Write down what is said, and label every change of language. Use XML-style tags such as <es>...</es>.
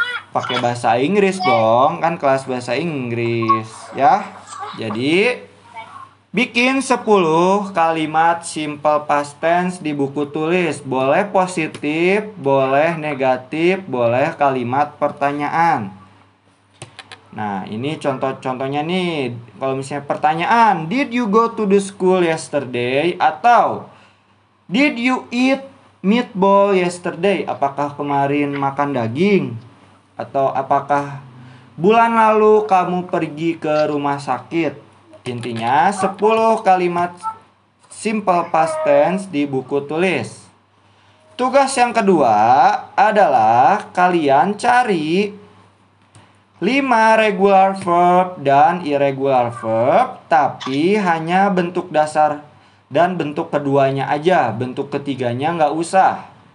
<id>Pakai bahasa Inggris dong, kan kelas bahasa Inggris ya. Jadi bikin 10 kalimat simple past tense di buku tulis. Boleh positif, boleh negatif, boleh kalimat pertanyaan. Nah, ini contoh-contohnya nih. Kalau misalnya pertanyaan,</id> <en>did you go to the school yesterday? Atau did you eat meatball yesterday?</en> <id>Apakah kemarin makan daging? Atau apakah bulan lalu kamu pergi ke rumah sakit? Intinya 10 kalimat simple past tense di buku tulis. Tugas yang kedua adalah kalian cari 5 regular verb dan irregular verb, tapi hanya bentuk dasar dan bentuk keduanya aja, bentuk ketiganya nggak usah.</id>